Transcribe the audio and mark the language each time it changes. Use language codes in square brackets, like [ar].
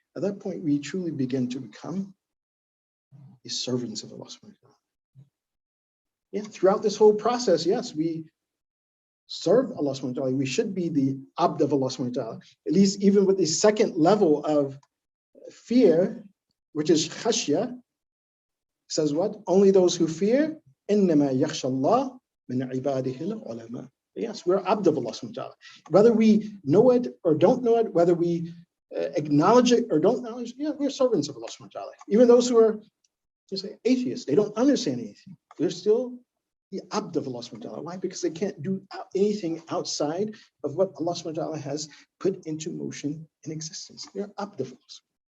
[en] At that point, we truly begin to become the servants of Allah subhanahu wa ta'ala. Yeah, throughout this whole process, yes, we serve Allah subhanahu wa ta'ala. We should be the abd of Allah subhanahu wa ta'ala. At least even with the second level of fear, which is khashya, says what? Only those who fear, [ar] إِنَّمَا يَخْشَى اللَّهَ مِنْ عِبَادِهِ الْعُلَمَاءِ. [en] Yes, we're abd of Allah subhanahu wa ta'ala. Whether we know it or don't know it, whether we acknowledge it or don't acknowledge it, yeah, we're servants of Allah subhanahu wa ta'ala. Even those who are, you say, atheists, they don't understand anything. They're still the abd of Allah subhanahu wa ta'ala. Why? Because they can't do anything outside of what Allah subhanahu wa ta'ala has put into motion in existence. They're abd of Allah.